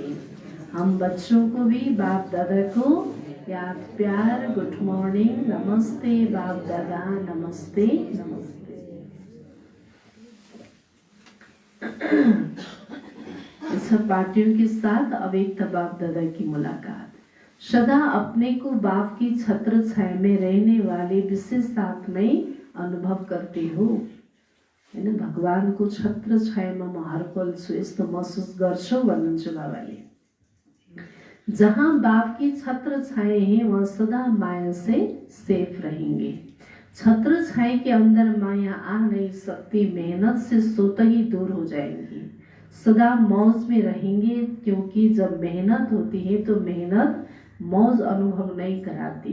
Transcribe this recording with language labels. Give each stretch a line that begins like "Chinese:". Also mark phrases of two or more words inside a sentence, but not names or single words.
Hindi: हम बच्चों को भी बाप दादा को याद प्यार
English: good morning
Hindi: नमस्ते बाप दादा, नमस्ते नमस्ते। इस पार्टियों के साथ अव्यक्त बाप दादा की मुलाकात। सदा अपने को बाप की छत्र छाया में रहने वाले विशेष आत्माएं अनुभव करते हो हैन।
Nepali: भगवानको छत्र छायामा म हरपल छु यस्तो महसुस गर्छौ भन्नुहुन्छ बाबाले।
Hindi: जहाँ बाप की छत्र छाए हैं वह सदा माया से सेफ रहेंगे। छत्र छाए के अंदर माया आ नहीं सकती, मेहनत से स्वतः ही दूर हो जाएंगी। सदा मौज में रहेंगे, क्योंकि जब मेहनत होती है तो मेहनत मौज अनुभव नहीं कराती।